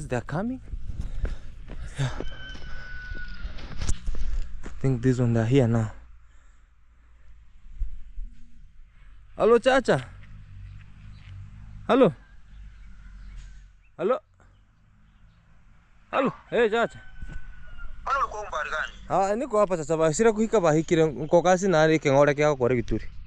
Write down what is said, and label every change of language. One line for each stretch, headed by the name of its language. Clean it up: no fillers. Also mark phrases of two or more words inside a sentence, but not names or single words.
English: They're coming. Yeah. I think this one, they're here now. Hello, Chacha. Hello. Hello. Hello.
Kuria: Hey, Chacha.
Swahili: Niko hapa sasa
Kuria: basira kuhika bahikire nko kasi na ari kengora kya kore gituri.